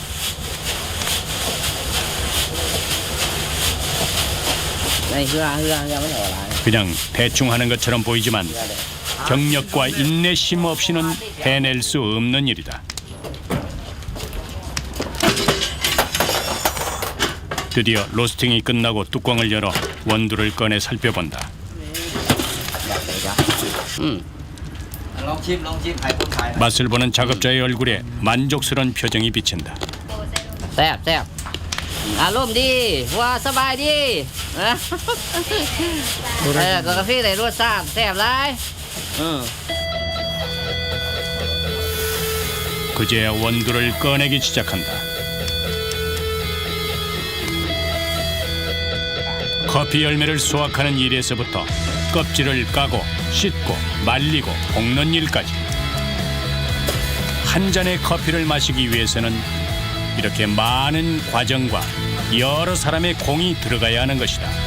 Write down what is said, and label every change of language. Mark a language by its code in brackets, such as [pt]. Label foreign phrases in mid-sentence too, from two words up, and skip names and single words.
[ko] 그냥 대충 하는 것처럼 보이지만 경력과 인내심 없이는 해낼 수 없는 일이다. 드디어 로스팅이 끝나고 뚜껑을 열어 원두를 꺼내 살펴본다. [tts] ลองชิมให้คนขาย [ko] 맛을 보는 작업자의 얼굴에 만족스러운 표정이 비친다. [tts] แซ่บอารมณ์ดีว่าสบายดีนะกาแฟได้รสชาติแซ่บหลาย [ko] 그제야 원두를 꺼내기 시작한다. 커피 열매를 수확하는 일에서부터 껍질을 까고 씻고 말리고 볶는 일까지 한 잔의 커피를 마시기 위해서는 이렇게 많은 과정과 여러 사람의 공이 들어가야 하는 것이다.